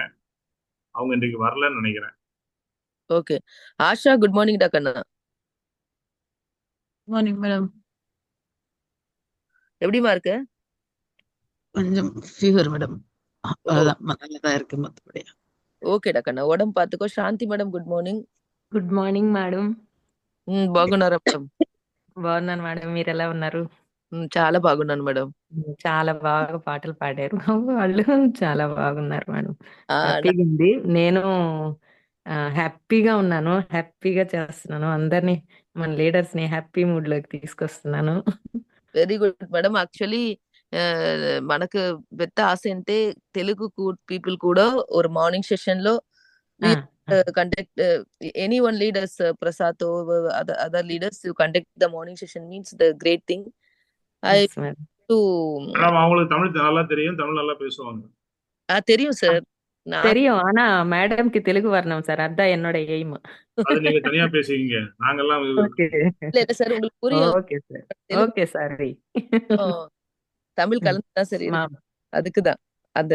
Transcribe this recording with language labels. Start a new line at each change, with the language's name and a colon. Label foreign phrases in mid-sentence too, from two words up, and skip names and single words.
Tamil: அவங்க இன்னைக்கு வரலன்னு நினைக்கிறேன். ஓகே. ஆஷா, குட் மார்னிங் டா கண்ணா. மார்னிங் மேடம். எப்படிமா இருக்கு? கொஞ்சம் ஃபீவர் மேடம். அதான் நல்லதா இருக்கு மத்தபடி. ஓகேடா கண்ணா ஓடம் பாத்துக்கோ. శాంతి మేడం,
English: good morning. good morning madam.
Telugu: బాగున్నారా మేడం? బాగున్నాను మేడం. మీరు ఎలా ఉన్నారు? చాలా బాగున్నాను మేడం. చాలా బాగా పాటలు పాడారు. వాళ్ళు చాలా బాగున్నారు మేడం. ఆ, హ్యాపీగా ఉంది. నేను హ్యాపీగా ఉన్నాను. హ్యాపీగా చేస్తున్నాను. అందరిని మన లీడర్స్ ని హ్యాపీ మూడ్ లోకి తీసుకొస్తున్నాను.
English: very good madam. యాక్చువల్లీ
Telugu: మనకు పెద్ద ఆశ అంటే తెలుగు పీపుల్ కూడా
English: ஒரு మార్నింగ్ సెషన్ లో conduct anyone leaders, Prasad or other leaders to conduct the morning session means the great thing. Yes, madam.
Tamil: மேடம் அவங்களுக்கு தமிழ் நல்லா தெரியும், தமிழ் நல்லா பேசுவாங்க. தெரியும் சார். தெரியும். ஆனா மேடம்க்கு தெலுங்கு வரணும் சார். அதான் என்னோட எய்ம். அது நீங்க தனியா பேசுவீங்க. நாங்கெல்லாம் இல்ல சார், உங்களுக்கு புரியும். ஓகே சார். ஓகே சாரி. தமிழ் கலந்துதான் சரி. அதுக்குதான் அந்த